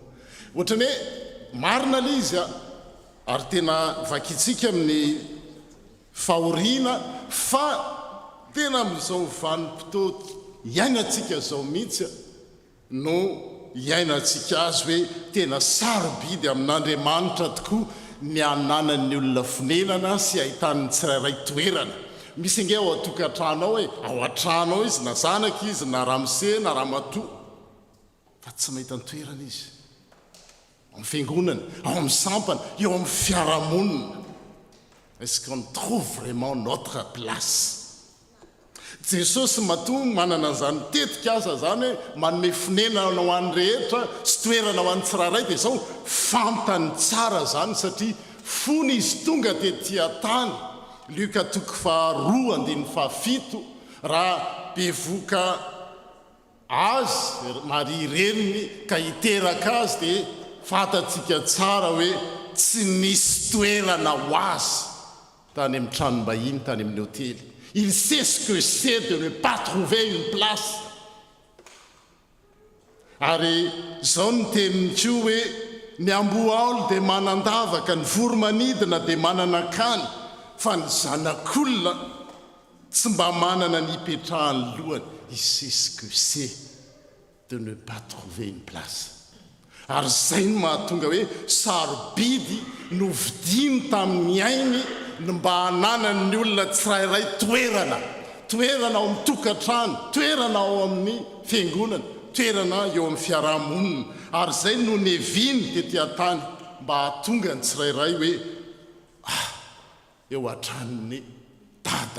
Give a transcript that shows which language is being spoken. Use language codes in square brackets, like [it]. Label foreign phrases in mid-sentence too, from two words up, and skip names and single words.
[mg] Ohatrany hoe marina le izy ary tena vakitsika amin'ny fahoriana, fa tena amin'izao vanim-potoa iainantsika zao mihitsy no iainantsika azy hoe tena sarobidy amin'Andriamanitra tokoa ny ananan'ny olona fonenana sy ahitany tsirairay toerana. Misy inge ao atokantrano ao hoe ao an-trano ao izy, na zanaka izy, na ramose, na ramatoa, fa tsy mahita ny toerana izy. Ao amin'ny fiangonana, ao amin'ny sampana, eo amin'ny fiarahamonina. [fr] Est-ce qu'on trouve vraiment notre place? [mg] Jesosy matoa manana zany tetika aza zany hoe manome fonenana ho an'ny rehetra sy toerana ho an'ny tsirairay, dia zao fantany tsara zany satria fony izy tonga tetỳ tany. Luka 2:7 raha bevoka azy Maria reniny ka hiteraka azy dia fatatsika tsara hoe tsy nisy toerana ho azy. tany amin'ny tranom-bahiny tany amin'ny hôtely. [fr] Il sait ce que c'est de ne pas trouver une place. [mg] Ary zao ny teniny ko hoe ny amboaolo dia manandavaka, ny voromanidina dia manana kany, fa ny zanak'olona tsy mba manana ny ipetrahany lohany. [fr] Il sait ce que c'est de ne pas trouver une place. [mg] Ary zay no mahatonga hoe sarobidy no vidiny tamin'ny ainy ny mba hananany olona tsirairay toerana ao amin'ny tokantrano, toerana ao amin'ny fiangonana, toerana eo amin'ny fiarahamonina. Ary zay no neviny tetỳ tany mba hahatonga ny tsirairay hoe eo antranony dada.